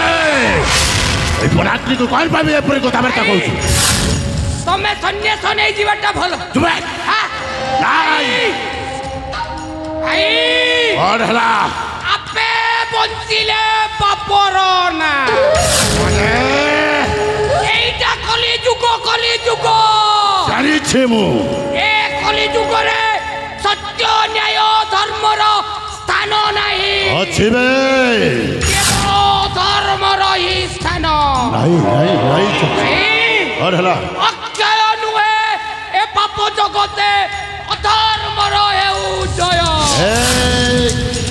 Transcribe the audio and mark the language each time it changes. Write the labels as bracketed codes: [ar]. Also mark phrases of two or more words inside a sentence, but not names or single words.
[or] ଏଇ ବନାଗ୍ନିକୁ କ'ଣ ଭାବି ଏପରି କଥାବାର୍ତ୍ତା କହୁଛୁ? ତମେ ସନ୍ନ୍ୟାସ ନେଇଯିବାଟା ଭଲ। ତୁମେ ଆଁ? ନାଇଁ ଭାଇ କ'ଣ ହେଲା? ଆପେ ବଞ୍ଚିଲେ ବାପର ନା। ଏଇଟା କଳି ଯୁଗ ଜାଣିଛି ମୁଁ ଏ କଳି ଯୁଗରେ ସତ୍ୟ ନ୍ୟାୟ ଧର୍ମର ସ୍ଥାନ ନାଇ, ଅଛି ବେ କେବଳ ଧର୍ମର ହି ସ୍ଥାନ। ନାଇଁ ନାଇଁ ନାଇଁ କ'ଣ ହେଲା? ଅକ୍ଷୟ ନୁହେ ଏ ପାପ ଜଗତେ ଅଧର୍ମର ହେଉ ଜୟ। এই